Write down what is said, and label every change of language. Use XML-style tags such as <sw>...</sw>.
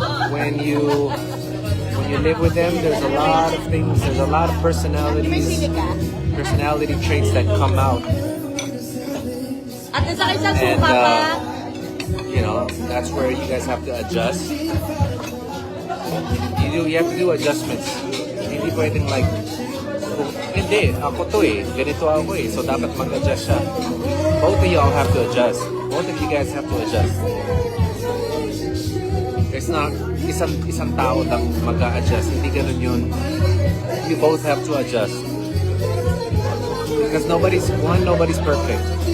<en>When you live with them, there's a lot of things, there's a lot of personality traits that come out.</en> <tl>At sa isang</tl> <en>And,</en> <tl>suka pa.</tl> <en>you know, that's where you guys have to adjust. You have to do adjustments.</en> <tl>Hindi pwedeng like, hindi, ako to ganito ako so dapat mag-adjust siya.</tl> <en>Both of y'all have to adjust. Both of you guys have to adjust. It's not</en> <tl>isang tao lang mag-a-adjust. Hindi ganun yun.</tl> <en>You both have to adjust. Because nobody's perfect.</en>